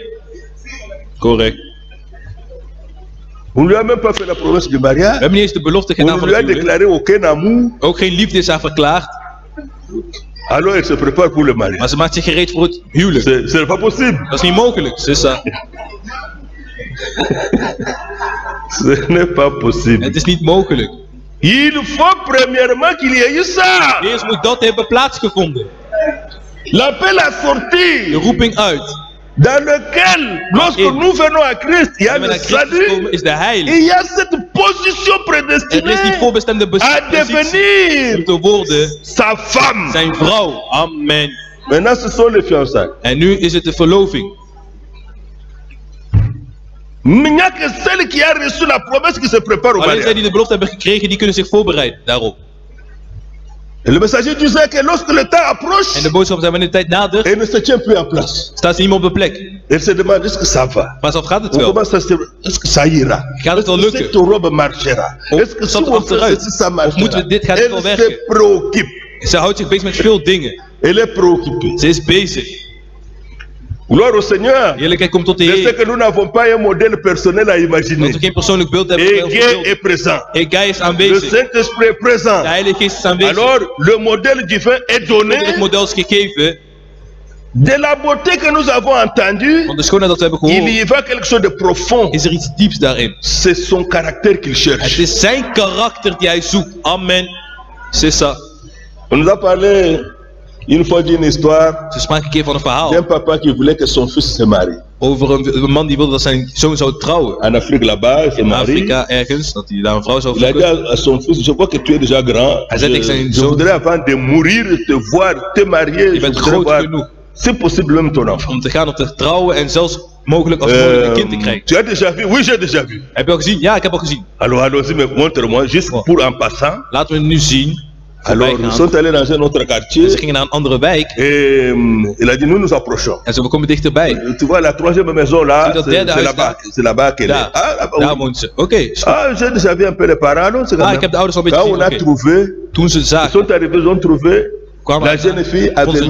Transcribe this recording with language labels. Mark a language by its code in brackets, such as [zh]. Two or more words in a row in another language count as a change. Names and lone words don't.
[fr] Correct. On ne lui a même pas fait la promesse du [nl] We [fr] mariage. [nl] hebben niet eens de belofte [fr] On [nl] gedaan [fr] ne [nl] van [fr] lui a [nl] het huwelijk. [fr] déclaré aucun amour. [nl] Ook geen liefde is haar verklaard. [fr] Alors elle se prépare pour le mariage. [nl] Maar ze maakt zich gereed voor het huwelijk. [fr] Ce n'est pas possible. [nl] Dat is niet mogelijk, [fr] c'est ça. Ce n'est pas possible. [nl] Het is niet mogelijk. [fr] Il faut premièrement qu'il y ait eu ça. [nl] Eerst moet dat hebben plaatsgevonden. [fr] L'appel à [nl] De [fr] sortir [nl] roeping uit. [fr] dans lequel, lorsque Et- nous venons à Christ, il y a [nl] En [fr] le [nl] naar Christus [fr] salut. [nl] komen is de heilig. [fr] Il y a cette position [nl] Er is die [fr] prédestinée [nl] voorbestemde [fr] à [nl] positie om [fr] devenir [nl] te worden [fr] sa femme. [nl] zijn vrouw. [fr] Amen. Maintenant, ce sont les fiançailles. [nl] En nu is het de verloving. [fr] Il n'y a que celle qui a reçu la promesse qui se prépare au [nl] Alleen zij [fr] mariage. [nl] die de belofte hebben gekregen, die kunnen zich voorbereiden daarop. [fr] Et le messager disait que lorsque le temps approche, [nl] En de boodschap zijn wanneer de tijd nadert, [fr] elle ne se tient plus en place. [nl] staat ze niet meer op de plek. [fr] Elle se demande est-ce que ça va? [nl] Maar zelf gaat het [fr] On [nl] wel. [fr] commence à se est-ce que ça ira? [nl] Gaat het wel [fr] Est-ce que [nl] lukken? [fr] cette robe marchera? [nl] Of [fr] Est-ce que si [nl] staat er [fr] on fait [nl] achteruit? [fr] ceci, ça [nl] Of moeten [fr] marchera? [nl] we dit gaat het wel [fr] Elle se [nl] werken? [fr] préoccupe. [nl] Ze houdt zich bezig met veel dingen. [fr] Elle est préoccupée. [nl] Ze is bezig. [fr] Gloire au Seigneur. [nl] Eerlijkheid komt tot de [fr] Je sais [nl] Heer. [fr] que nous n'avons pas un modèle personnel à imaginer. [nl] Dat we geen persoonlijk beeld hebben. [fr] Et [nl] van [fr] Dieu [nl] beeld. [fr] est présent. [nl] Hij is [fr] Le [nl] aanwezig. [fr] Saint-Esprit est [nl] De [fr] présent. [nl] Heilige Geest is aanwezig. [fr] Alors, le modèle divin est donné [nl] Het model is gegeven. [fr] de la beauté que nous avons entendue. [nl] Van de schoonheid dat we hebben [fr] Il [nl] gehoord, [fr] y va quelque chose de profond. [nl] is er iets dieps daarin. [fr] C'est son caractère qu'il [nl] Het [fr] cherche. [nl] is zijn karakter die hij zoekt. [fr] Amen. C'est ça. On nous a parlé une fois d'une histoire [nl] Ze spraken een keer van een verhaal [fr] d'un papa qui voulait que son fils se marie. [nl] over een man die wilde dat zijn zoon zou trouwen. [fr] En Afrique là-bas, il se [nl] In [fr] marie. [nl] Afrika ergens, dat hij daar een vrouw zou [fr] Il a dit [nl] zoeken. [fr] à son fils, je vois que tu es déjà grand. [nl] Hij zei tegen zijn [fr] Je [nl] zoon, [fr] voudrais avant de mourir te voir te marier. [nl] je [fr] Je [nl] bent [fr] voudrais [nl] groot [fr] voir [nl] genoeg. [fr] si possible même ton enfant. [nl] Om te gaan om te trouwen en zelfs mogelijk als mogelijk een kind te krijgen. [fr] Tu as déjà vu? Oui, j'ai déjà vu. [nl] Heb je al gezien? Ja, ik heb al gezien. [fr] Alors allons-y, mais montre-moi, juste Bon. pour en passant. [nl] Laten we nu zien. [fr] Alors nous sommes allés dans un autre quartier [nl] Ze gingen naar een andere wijk [fr] et il a dit nous nous approchons. [nl] en we komen dichterbij. [fr] Tu vois la troisième maison là, [nl] Zie dat derde [fr] c'est [nl] huis [fr] là-bas, [nl] daar? [fr] c'est là-bas qu'elle est. [nl] Daar, [fr] Ah, là-bas, [nl] daar [fr] oui. [nl] woont ze. Oké, is goed. [fr] Ah, j'ai déjà vu un peu les parents, non? C'est quand Ah, même. [nl] ik heb de ouders al een beetje [fr] Quand on a [nl] gezien. Oké. [fr] trouvé, [nl] Toen ze [fr] ils [nl] zagen, [fr] sont arrivés, ils ont trouvé [nl] kwamen [fr] la [nl] we [fr] jeune fille [nl] aan, vond [fr] avait